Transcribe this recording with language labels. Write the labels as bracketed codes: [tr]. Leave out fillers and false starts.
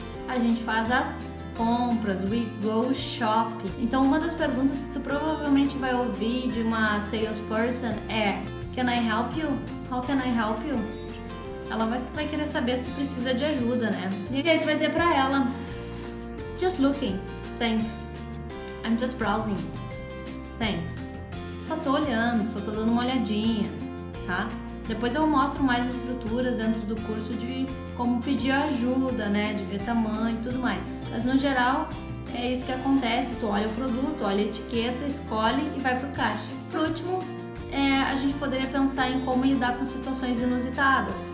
[pt] A gente faz as compras, [en] we go shopping. [pt] Então uma das perguntas que tu provavelmente vai ouvir de uma salesperson é: [en] Can I help you? [pt] How can I help you? Ela vai querer saber se tu precisa de ajuda, né? E aí tu vai dizer pra ela: [en] Just looking, thanks. I'm just browsing, thanks. [pt] Só tô olhando, só tô dando uma olhadinha, tá? Depois eu mostro mais estruturas dentro do curso de como pedir ajuda, né? De ver tamanho e tudo mais. Mas no geral é isso que acontece, tu olha o produto, olha a etiqueta, escolhe e vai pro caixa. Por último, a gente poderia pensar em como lidar com situações inusitadas.